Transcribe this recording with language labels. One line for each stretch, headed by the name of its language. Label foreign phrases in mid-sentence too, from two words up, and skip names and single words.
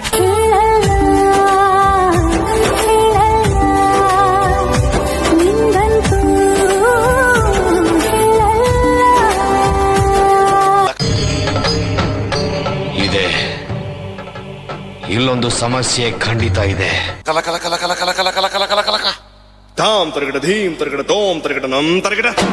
Kannada: ಇದೆ, ಇಲ್ಲೊಂದು ಸಮಸ್ಯೆ ಖಂಡಿತ ಇದೆ. ಕಲ ಕಲ ಕಲ ಕಲ ಕಲ ಕಲ ಕಲ ಕಲ ಕಲ ಕಲ ಕಲ. ತಾಮ್ ತರಗಡ ಧೀಮ್ ತರಗಡ ತೋಮ್ ತರಗಡ ನಮ್ ತರಗಡ.